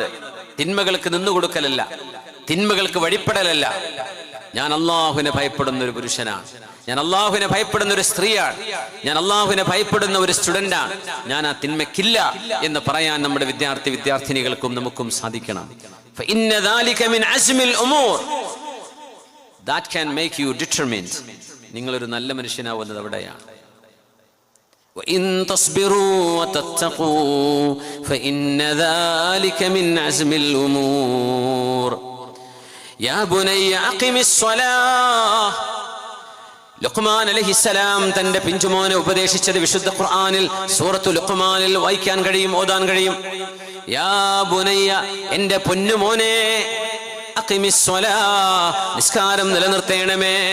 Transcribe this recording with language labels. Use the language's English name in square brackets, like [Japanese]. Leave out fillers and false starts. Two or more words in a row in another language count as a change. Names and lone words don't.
[Malayalam] തിന്മകൾക്ക് നിന്നുകൊടുക്കലല്ല, തിന്മകൾക്ക് വഴിപ്പെടലല്ല. ഞാൻ അള്ളാഹുവിനെ ഭയപ്പെടുന്ന ഒരു പുരുഷനാണ്, ഞാൻ അള്ളാഹുവിനെ ഭയപ്പെടുന്ന ഒരു സ്ത്രീയാണ്, ഞാൻ അള്ളാഹുവിനെ ഭയപ്പെടുന്ന ഒരു സ്റ്റുഡന്റാണ്, ഞാൻ ആ തിന്മയ്ക്കില്ല എന്ന് പറയാൻ നമ്മുടെ വിദ്യാർത്ഥിനികൾക്കും നമുക്കും സാധിക്കണം. [Arabic] فإن ذلك من عزم الأمور [English] that can make you determined. [Malayalam] നിങ്ങളൊരു നല്ല മനുഷ്യനാവുന്നത് അവിടെയാണ്. [Arabic] وإن تصبروا وتتقوا فإن ذلك من عزم الأمور. يا بني أقم الصلاة. [Malayalam] ലുഖ്മാൻ അലൈഹിസ്സലാം തന്റെ പിഞ്ചുമോനെ ഉപദേശിച്ചത് വിശുദ്ധ ഖുർആനിൽ സൂറത്തു ലുഖ്മാനിൽ വായിക്കാൻ കഴിയും, ഓതാൻ കഴിയും. [Arabic] يا بني, [Malayalam] എന്റെ പൊന്നുമോനെ, അഖിമിസ്സലാഹ്, നിസ്കാരം നിലനിർത്തേണമേ.